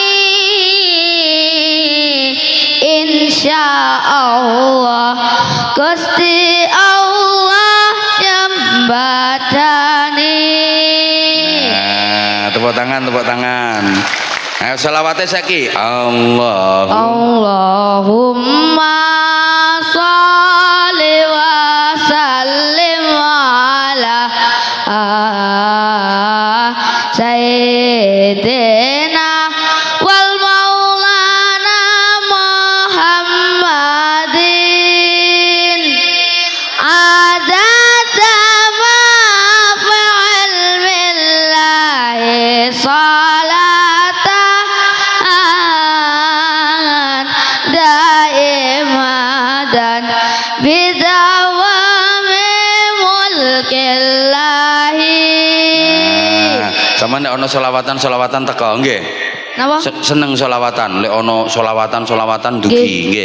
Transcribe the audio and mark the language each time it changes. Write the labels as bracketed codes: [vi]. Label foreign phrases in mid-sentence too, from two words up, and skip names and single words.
[jv] insyaallah Gusti Allah nyembadani. Tepuk tangan. Ayo selawate saiki. [ar] اللهم صل وسلم على سيدنا ومولانا محمد عدد ما فعل بالله صلاة دائمة بدوام ملك الله. [jv] Sama nek ana selawatan teko nggih. Napa? Seneng selawatan, lek ana selawatan dugi nggih.